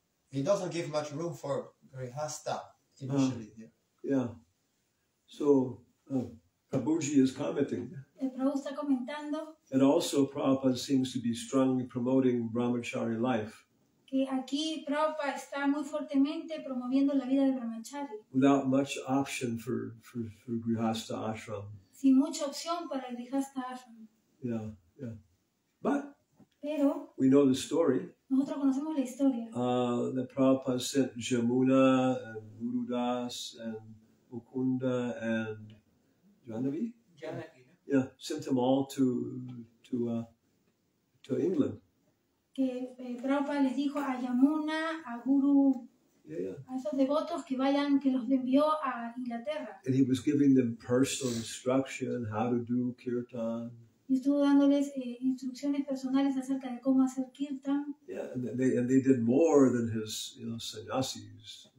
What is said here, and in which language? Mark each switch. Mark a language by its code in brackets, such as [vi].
[en] He doesn't give much room for grihastha initially here. Yeah. So Prabhuji is commenting. [es] El Prabhu está comentando [en] And also Prabhupada seems to be strongly promoting brahmachari life. [es] Que aquí Prabhupada está muy fuertemente promoviendo la vida del brahmachari. [en] Without much option for grihastha ashram. [es] Sin mucha opción para el grihastha ashram. [en] Yeah. [es] Pero [en] we know the story. [es] Nosotros conocemos la historia. [en] That Prabhupada sent Jamuna and Gurudas and Mukunda and Janavi? Yeah, sent them all to England. [es] Que Prabhupada les dijo a Yamuna, a Guru, a esos devotos que vayan, que los envió a Inglaterra. [en] And he was giving them personal instruction how to do kirtan. [es] Y estuvo dándoles instrucciones personales acerca de cómo hacer kirtan. [en] Yeah, and they did more than his sannyasis.